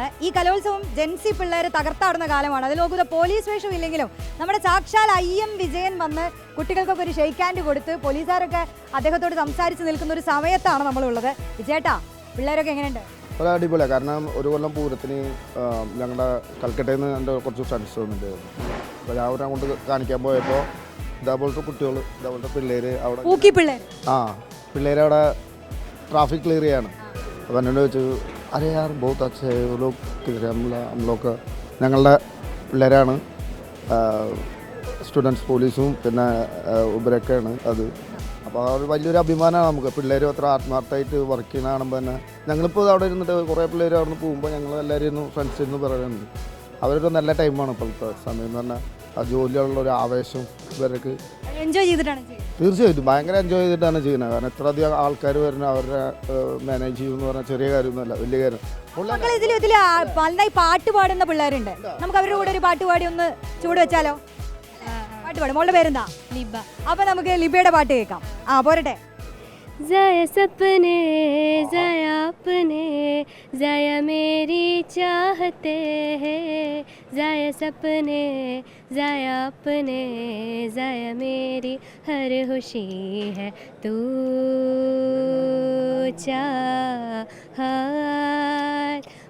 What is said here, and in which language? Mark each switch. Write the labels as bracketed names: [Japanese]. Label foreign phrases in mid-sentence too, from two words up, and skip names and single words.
[Malayalam] ഈ കലോത്സവം ജെൻസി പിള്ളേർ തകർത്താടുന്ന കാലമാണ്. അതിൽ നോക്കുന്ന പോലീസ് വേഷം ഇല്ലെങ്കിലും നമ്മുടെ സാക്ഷാൽ IM വിജയൻ വന്ന് കുട്ടികൾക്കൊക്കെ ഒരു [English] shake hand [Malayalam] കൊടുത്ത് പോലീസുകാരൊക്കെ അദ്ദേഹത്തോട് സംസാരിച്ച് നിൽക്കുന്ന ഒരു സമയത്താണ് നമ്മളുള്ളത്. വിജയേട്ടാ, പിള്ളേരൊക്കെ എങ്ങനെയുണ്ട്? വളരെ അടിപൊളിയാണ്. കാരണം ഒരു കൊല്ലം പൂരത്തിന് ഞങ്ങളുടെ കൽക്കട്ടയിൽ നിന്ന് എൻ്റെ കുറച്ച് ഫ്രണ്ട്സ് വന്നിട്ടുണ്ടായിരുന്നു. അപ്പോൾ ഞാൻ അവരെ കൊണ്ട് കാണിക്കാൻ പോയപ്പോൾ ഇതേപോലത്തെ കുട്ടികൾ, ഇതേപോലത്തെ പിള്ളേർ അവിടെ പിള്ളേരവിടെ [English] traffic clear [Hindi] है ना अब [Malayalam] എന്നോട് ചോദിച്ചു [Hindi] अरे यार बहुत अच्छे है वो लोग हम लोग [Malayalam] ഞങ്ങളുടെ പിള്ളേരാണ് [English] students police [Malayalam] പിന്നെ ഇവരൊക്കെയാണ് അത്. അപ്പോൾ അത് വലിയൊരു അഭിമാനമാണ് നമുക്ക്. പിള്ളേർ അത്ര ആത്മാർത്ഥമായിട്ട് വർക്ക് ചെയ്യുന്ന കാണുമ്പോൾ തന്നെ ഞങ്ങളിപ്പോൾ അവിടെ ഇരുന്നിട്ട് കുറേ പിള്ളേർ അവിടെ നിന്ന് പോകുമ്പോൾ ഞങ്ങൾ എല്ലാവരും ഇരുന്ന് ഫ്രണ്ട്സ് ഇരുന്ന് പറയുന്നുണ്ട് അവരൊരു നല്ല ടൈമാണ് ഇപ്പോഴത്തെ സമയം എന്ന് പറഞ്ഞാൽ. ആ ജോലിയുള്ള ഒരു ആവേശം ഇവർക്ക് എൻജോയ് ചെയ്തിട്ടാണ് തീർച്ചയായിട്ടും ഭയങ്കര എൻജോയ് ചെയ്തിട്ടാണ് ചെയ്യുന്നത്. കാരണം എത്ര അധികം ആൾക്കാർ വരുന്ന അവരുടെ മാനേജ് ചെയ്യുമെന്ന് പറഞ്ഞാൽ ചെറിയ കാര്യമൊന്നുമല്ല, വലിയ കാര്യം. ഇതിൽ നന്നായി പാട്ട് പാടുന്ന പിള്ളേരുണ്ട്. നമുക്ക് അവരുടെ കൂടെ ഒരു പാട്ട് പാടി ഒന്ന് ചൂട് വെച്ചാലോ? പാട്ട് പാടും. മോളുടെ പേരെന്താ? ലിബ. അപ്പൊ നമുക്ക് ലിബയുടെ പാട്ട് കേൾക്കാം. പോരട്ടെ. [Hindi] ज़ाया सपने ज़ाया अपने ज़ाया मेरी चाहते हैं ज़ाया सपने ज़ाया अपने ज़ाया मेरी हर खुशी है तू चाहत